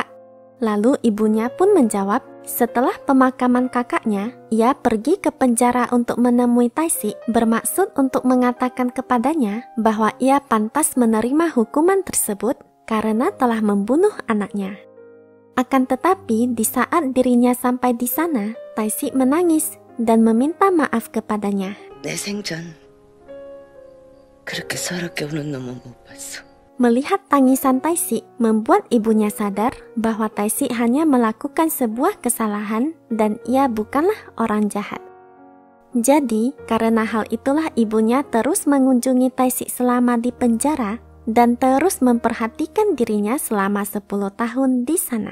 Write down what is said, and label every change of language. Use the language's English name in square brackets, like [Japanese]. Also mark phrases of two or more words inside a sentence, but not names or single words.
[Indonesian] Lalu ibunya pun menjawab, setelah pemakaman kakaknya, ia pergi ke penjara untuk menemui Tae-si bermaksud untuk mengatakan kepadanya bahwa ia pantas menerima hukuman tersebut karena telah membunuh anaknya. Akan tetapi di saat dirinya sampai di sana, Tae-si menangis dan meminta maaf kepadanya. [Korean] 내 생전 그렇게 서럽게 우는 놈은 못 봤어. [Indonesian] Melihat tangisan Tae-si membuat ibunya sadar bahwa Tae-si hanya melakukan sebuah kesalahan dan ia bukanlah orang jahat. Jadi, karena hal itulah ibunya terus mengunjungi Tae-si selama di penjara dan terus memperhatikan dirinya selama 10 tahun di sana.